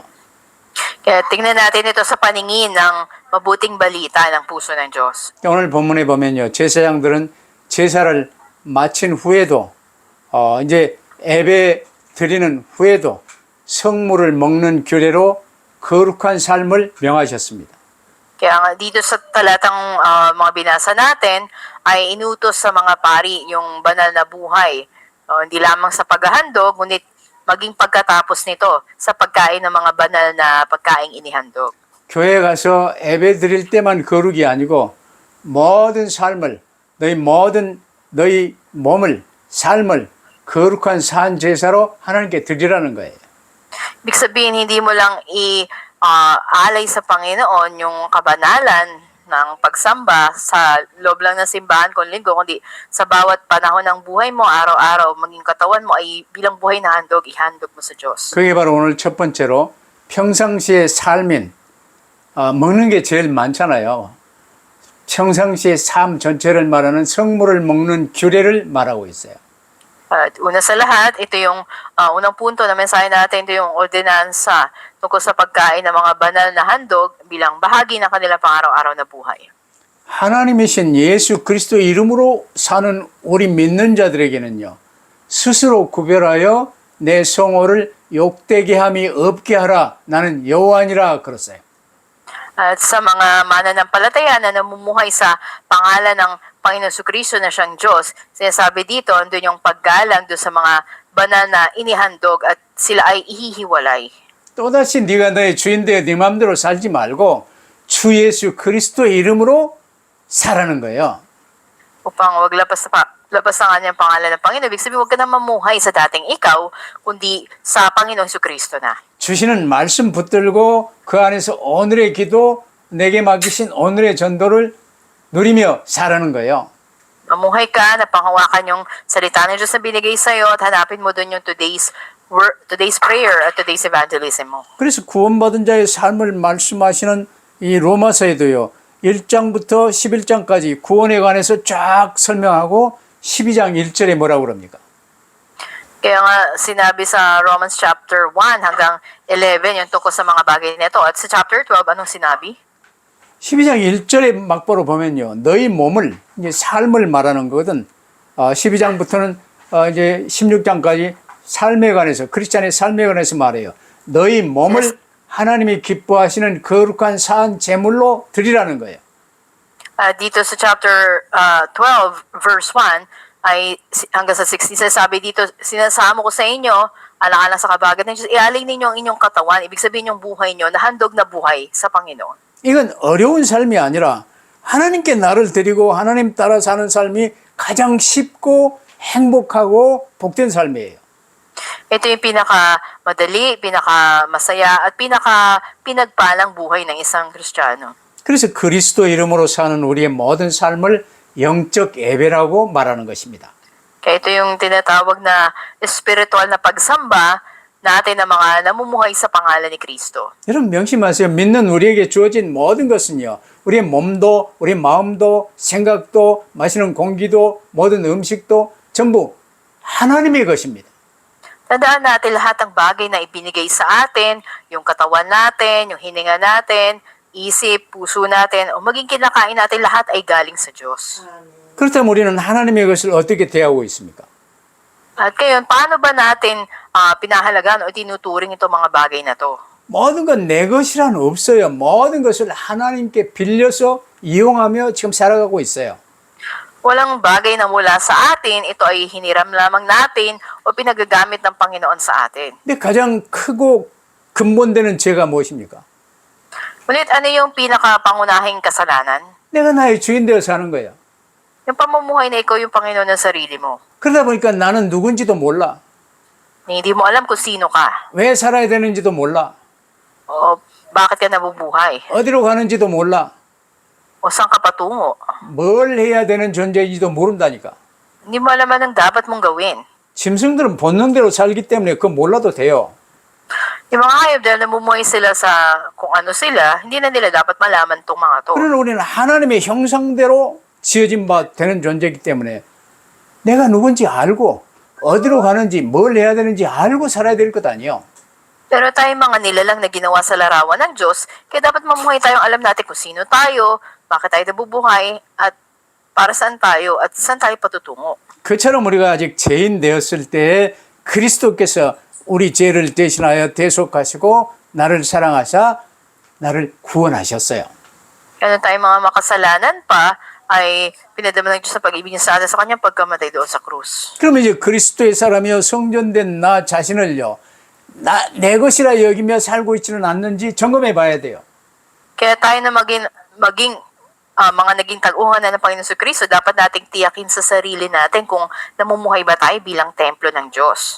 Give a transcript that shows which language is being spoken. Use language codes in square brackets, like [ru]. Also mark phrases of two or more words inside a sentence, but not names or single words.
[tl] Kaya tingnan natin ito sa paningin ng mabuting balita ng puso ng Diyos. [ko] 오늘 본문에 보면요. 제사장들은 제사를 마친 후에도 이제 예배 드리는 후에도 성물을 먹는 규례로 거룩한 삶을 명하셨습니다. [tl] Kaya nga dito sa talatang mga binasa natin ay inutos sa mga pari yung banal na buhay. Hindi lamang sa paghahandog, ngunit maging pagkatapos nito sa pagkain ng mga banal na pagkaing inihandog. [ko] 교회 가서 예배 드릴 때만 거룩이 아니고 모든 삶을 너희 몸을 삶을 거룩한 산 제사로 하나님께 드리라는 거예요. [tl] Ibig sabihin, hindi mo lang alay sa Panginoon yung kabanalan ng pagsamba sa loob lang ng simbahan kung linggo, kundi sa bawat panahon ng buhay mo, araw-araw, maging katawan mo ay bilang buhay na handog, ihandog mo sa Diyos. [ko] 그게 바로 오늘 첫 번째로 평상시의 삶인 먹는 게 제일 많잖아요. 평상시의 삶 전체를 말하는 성물을 먹는 규례를 말하고 있어요. [tl] At una sa lahat, ito yung unang punto na mensahe natin, ito yung ordinansa tungkol sa pagkain ng mga banal na handog bilang bahagi ng kanilang pang-araw-araw na buhay. [ko] 하나님이신 예수 그리스도 이름으로 사는 우리 믿는 자들에게는요. 스스로 구별하여 내 성호를 욕되게 함이 없게 하라. 나는 여호와니라 그랬어요. [tl] At sa mga mananampalataya na namumuhay sa pangalan ng Panginoon Kristo na siyang Diyos, sinasabi dito, andun yung paggalang doon sa mga banal na inihandog at sila ay ihihiwalay. [ko] 또다시 네가 너의 주인 되어 네 마음대로 살지 말고 주 예수 그리스도의 이름으로 살라는 거예요. [tl] Upang wag labas ang kanyang pangalan ng Panginoon. Ibig sabihin, wag ka na mamuhay sa dating ikaw, kundi sa Panginoon Kristo na. [ko] 주시는 말씀 붙들고 그 안에서 오늘의 기도, 내게 맡기신 오늘의 전도를 누리며 살라는 거예요. [tl] Mamuhay ka, napanghawakan yung salita ng Diyos na binigay sa'yo at hanapin mo doon yung [en] today's prayer [tl] at [en] today's evangelism [tl] mo. [ko] 그래서 구원받은 자의 삶을 말씀하시는 이 로마서에도요. 1장부터 11장까지 구원에 관해서 쫙 설명하고 12장 1절에 뭐라고 그럽니까? [tl] Kaya nga sinabi sa Romans chapter 1 hanggang 11 yung tungkol sa mga bagay nito. At sa chapter 12, anong sinabi? [ko] 12장 1절의 막보로 보면요. 너희 몸을, 이제 삶을 말하는 거거든. 12장부터는 이제 16장까지 삶에 관해서, 크리스찬의 삶에 관해서 말해요. 너희 몸을 하나님이 기뻐하시는 거룩한 산 제물로 드리라는 거예요. [tl] Dito sa chapter 12, verse 1, ay hanggang sa 16, sabi dito, sinasamo ko sa inyo, alang-alang sa kabagat ng Diyos, ialay ninyo ang inyong katawan, ibig sabihin yung buhay nyo, na handog na buhay sa Panginoon. [ko] 이건 어려운 삶이 아니라 하나님께 나를 드리고 하나님 따라 사는 삶이 가장 쉽고 행복하고 복된 삶이에요. [tl] Ito yung pinaka-madali, pinaka-masaya, at pinaka-pinagpalang buhay ng isang Kristiyano. [ko] 그래서 그리스도 이름으로 사는 우리의 모든 삶을 영적 예배라고 말하는 것입니다. [tl] Kaya ito yung tinatawag na spiritual na pagsamba natin ng mga namumuhay sa pangalan ni Kristo. [ko] 여러분 명심하세요. 믿는 우리에게 주어진 모든 것은요. 우리의 몸도, 우리 마음도, 생각도, 마시는 공기도, 모든 음식도 전부 하나님의 것입니다. [tl] Tandaan natin lahat ng bagay na ibinigay sa atin, yung katawan natin, yung hininga natin, isip, puso natin, o maging kinakain natin, lahat ay galing sa Diyos. [ko] 그렇다면 우리는 하나님의 것을 어떻게 대하고 있습니까? [tl] At ngayon, paano ba natin pinahalagaan o tinuturing itong mga bagay na to? [ko] 모든 건 내 것이란 없어요. 모든 것을 하나님께 빌려서 이용하며 지금 살아가고 있어요. [tl] Walang bagay na mula sa atin, ito ay hiniram lamang natin o pinagagamit ng Panginoon sa atin. [ko] 근데 가장 크고 근본되는 죄가 무엇입니까? [tl] Ulit, ano yung pinakapangunahing kasalanan? [ko] 내가 나의 주인 되어 사는 거야. [tl] Yung pamumuhay na ikaw yung Panginoon ng sarili mo. [ko] 그러다 보니까 나는 누군지도 몰라. [tl] Hindi mo alam kung sino ka [ko] 왜 살아야 되는지도 몰라. [tl] o bakit ka nabubuhay [ko] 어디로 가는지도 몰라. [tl] o saan ka patungo. [ko] 뭘 해야 되는 존재인지도 모른다니까. [tl] Hindi mo alam anong dapat mong gawin. [ko] 짐승들은 본능대로 살기 때문에 그거 몰라도 돼요. [tl] Yung mga hayop dahil namumuhay sila sa kung ano sila, hindi na nila dapat malaman tong mga to. [ko] 그러나 우리는 하나님의 형상대로 지어진 바 되는 존재이기 때문에 내가 누군지 알고 어디로 가는지 뭘 해야 되는지 알고 살아야 될 것 아니에요. [tl] Pero tayo mga nilalang na ginawa sa larawan ng Diyos, kaya dapat mamuhay tayong alam natin kung sino tayo, bakit tayo nabubuhay, at para saan tayo, at saan tayo patutungo. [ko] 그처럼 우리가 아직 죄인 되었을 때 그리스도께서 우리 죄를 대신하여 대속하시고 나를 사랑하사 나를 구원하셨어요. [tl] Kaya tayo mga makasalanan pa, ay pinadama ng Diyos sa pag-ibig niya sa atin sa kanyang pagkamatay doon sa krus. [ko] 그러면 이제 그리스도의 사람이여 성전된 나 자신을요. 내 것이라 여기며 살고 있지는 않는지 점검해 봐야 돼요. [tl] Kaya tayo na maging mga naging tag-uhan na ng Panginoon sa Kristo, dapat nating tiyakin sa sarili natin kung namumuhay ba tayo bilang templo ng Diyos.